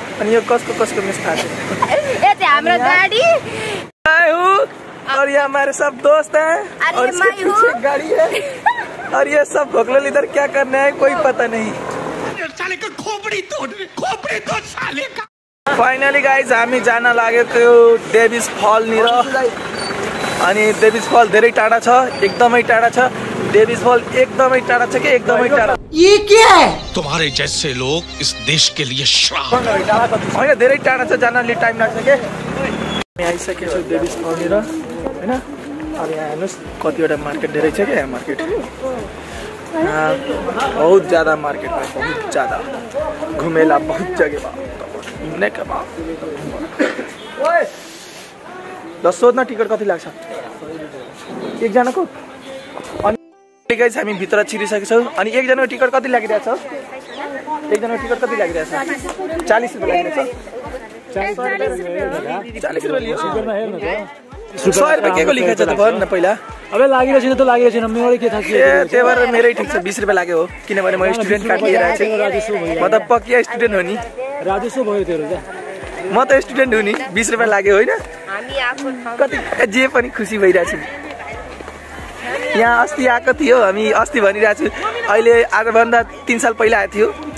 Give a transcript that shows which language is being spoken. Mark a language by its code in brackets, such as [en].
[ne] अनि यो कसको मिस थाहा छैन। [hi] और ये हमारे सब दोस्त हैं और इसके पीछे गाड़ी है और ये सब भोगलोल इधर क्या करना है कोई पता नहीं। साले का खोपड़ी तोड़ साले का। [ne] फाइनली गाइज हामी जान लागेको डेभिस फलनिर। अनि डेभिस फल धेरै टाढा छ, एकदमै टाढा छ। डेभिस फल एकदमै टाढा छ कि एकदमै टाढा। [hi] ये क्या है? तुम्हारे जैसे लोग इस देश के लिए श्राप। [ne] होइन धेरै टाढा छ, जानले टाइम लाग्छ के। हामी आइसकेको छु डेभिस फलनिर हैन। अब यहाँ हेर्नुहोस् कतिवटा मार्केट धेरै छ क्या। [hi] यहाँ मार्केट बहुत ज्यादा मार्केट है, बहुत ज्यादा घुमेला बहुत जगह घूमने के बाद। [ne] ल सोध्न टिकट कति लाग्छ एकजनाको। अनि गाइस हामी भित्र छिरिसकेको छौँ। अनि एकजनाको टिकट कति लागिरहेछ? एकजनाको टिकट कति लागिरहेछ? 40 रुपियाँ लागिरहेछ। 40 रुपियाँ लियो। 100 रुपियाँ के को लेखेछ त भन न पहिला। अबे लागिरहेछ त लागिरहेछ न, मेरो के थाहा। त्यही भएर मेरै ठिक छ 20 रुपियाँ लाग्यो हो, किनभने म स्टुडेन्ट कार्ड लिएर आएको छु। म त पक्का स्टुडेन्ट हो नि। राजस्व भयो तेरो त। म त स्टुडेन्ट हो नि। 20 रुपियाँ लाग्यो होइन। कति जे पनि खुसी भइरहेको छु। यहाँ अस्ति आएको थियो, हामी अस्ति भनिरहेको छु, अहिले आजभन्दा 3 साल पहिला आएको थियो।